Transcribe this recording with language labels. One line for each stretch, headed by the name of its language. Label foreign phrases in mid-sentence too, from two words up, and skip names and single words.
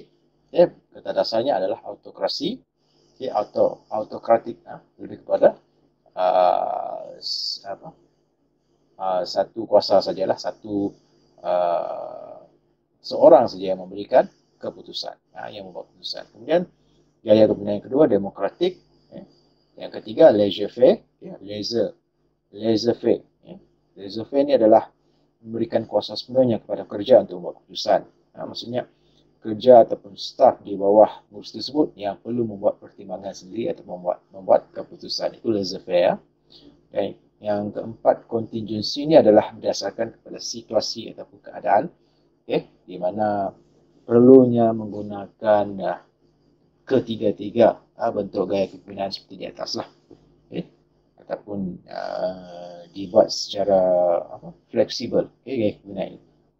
Malay: Okay, kata dasarnya adalah autokrasi. Okay, autokratik lebih kepada satu kuasa sajalah, seorang saja yang memberikan keputusan, yang membuat keputusan. Kemudian gaya kepimpinan yang kedua demokratik, yang ketiga laissez-faire, laissez-faire. Laissez-faire ini adalah memberikan kuasa sepenuhnya kepada kerja untuk membuat keputusan. Maksudnya kerja ataupun staf di bawah pengurus tersebut yang perlu membuat pertimbangan sendiri atau membuat keputusan. Itu laissez-faire. Dan yang keempat, contingency ini adalah berdasarkan kepada situasi ataupun keadaan, di mana perlunya menggunakan ketiga-tiga bentuk gaya kepimpinan seperti di atas lah, ataupun dibuat secara fleksibel, gaya kepimpinan ini.